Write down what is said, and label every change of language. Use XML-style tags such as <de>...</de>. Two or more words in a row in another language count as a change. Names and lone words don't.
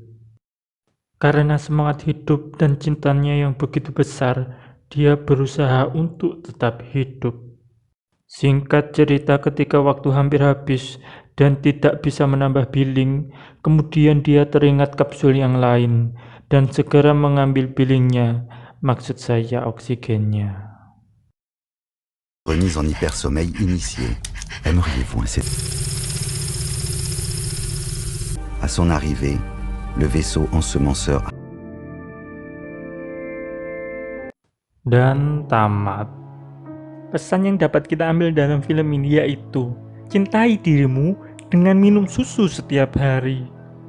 <id>Karena semangat hidup dan cintanya yang begitu besar, dia berusaha untuk tetap hidup. Singkat cerita, ketika waktu hampir habis dan tidak bisa menambah billing, kemudian dia teringat kapsul yang lain dan segera mengambil billingnya, maksud saya oksigennya.</id> <fr>Remise en hypersommeil initié. Aimeriez-vous À son arrivée, le vaisseau ensemenceur</fr> <id>Dan tamat. Pesan yang dapat kita ambil dalam film ini yaitu cintai dirimu dengan minum susu setiap hari.</id>